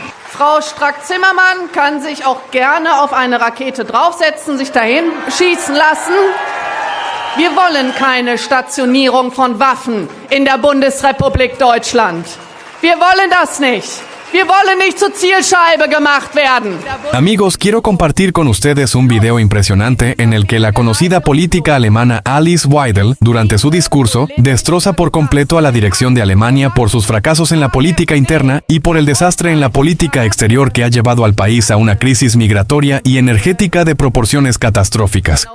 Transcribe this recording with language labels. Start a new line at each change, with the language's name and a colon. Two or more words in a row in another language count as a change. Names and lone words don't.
German: Frau Strack-Zimmermann kann sich auch gerne auf eine Rakete draufsetzen, sich dahin schießen lassen. Wir wollen keine Stationierung von Waffen in der Bundesrepublik Deutschland. Wir wollen das nicht. Wir wollen nicht zur Zielscheibe gemacht werden.
Spanish: Amigos, quiero compartir con ustedes un video impresionante en el que la conocida política alemana Alice Weidel, durante su discurso, destroza por completo a la dirección de Alemania por sus fracasos en la política interna y por el desastre en la política exterior que ha llevado al país a una crisis migratoria y energética de proporciones catastróficas.